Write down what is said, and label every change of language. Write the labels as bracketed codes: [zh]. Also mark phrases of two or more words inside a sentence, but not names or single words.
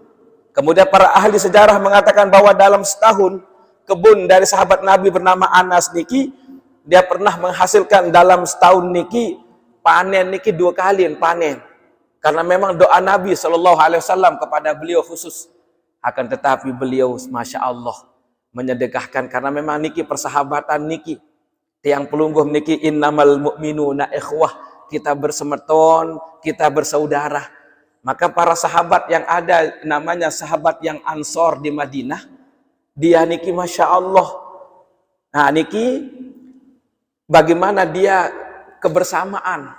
[id] Kemudian para ahli sejarah mengatakan bahwa dalam setahun kebun dari sahabat Nabi bernama Anas niki, dia pernah menghasilkan dalam setahun niki panen niki 2 kali panen. Karena memang doa Nabi [ar] صلى الله عليه وسلم [id] kepada beliau khusus. Akan tetapi beliau masya Allah menyedekahkan karena memang niki persahabatan niki. [sas] Tiang pelungguh niki [ar] إنما المؤمنون إخوة, [id] kita bersemeton, kita bersaudara. Maka para sahabat yang ada namanya sahabat yang Ansor di Madinah, dia niki masya Allah. Nah niki bagaimana dia kebersamaan.